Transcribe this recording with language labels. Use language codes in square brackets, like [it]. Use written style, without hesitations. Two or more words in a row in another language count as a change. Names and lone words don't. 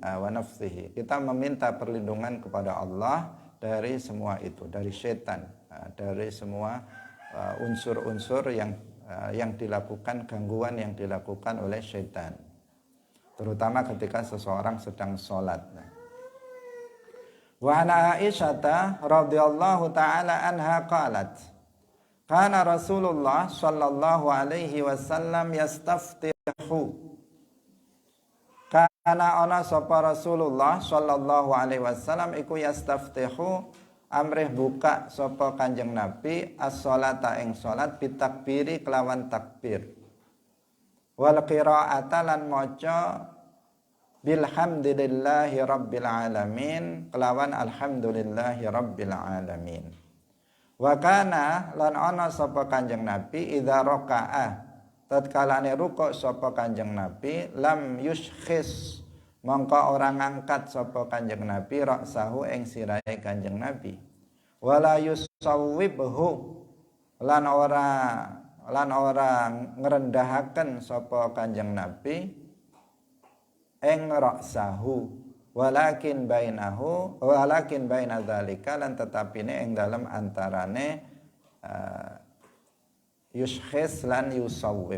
[id] Kita meminta perlindungan kepada Allah dari semua itu, dari setan, dari semua unsur-unsur yang dilakukan, gangguan yang dilakukan oleh setan, terutama ketika seseorang sedang sholat. [ar] وعن عائشة رضي الله تعالى عنها قالت، كان رسول الله صلى الله عليه وسلم يستفتح. [jv] Kana ana sapa [ar] رسول الله صلى الله عليه وسلم [jv] iku yastaftihu, amrih buka sapa Kanjeng Nabi as-sholata ing salat bitakbiri kelawan takbir, [ar] والقراءة [jv] lan maca [ar] بالحمد لله رب العالمين [jv] kelawan [ar] الحمد لله رب العالمين. وكان [jv] lan ana sapa Kanjeng Nabi [ar] إذا ركع, [jv] tatkalane rukuk sapa Kanjeng Nabi, [ar] لم يشخص, [jv] mongko ora ngangkat sapa Kanjeng Nabi ra'sahu ing sirahe Kanjeng Nabi, [ar] ولا يصوبه, [jv] lan ora ngrendahaken sapa Kanjeng Nabi ing ra'sahu, [ar] ولكن بين ذلك, [jv] lan tetapine ing dalem antarane yushkhis lan yusawwib.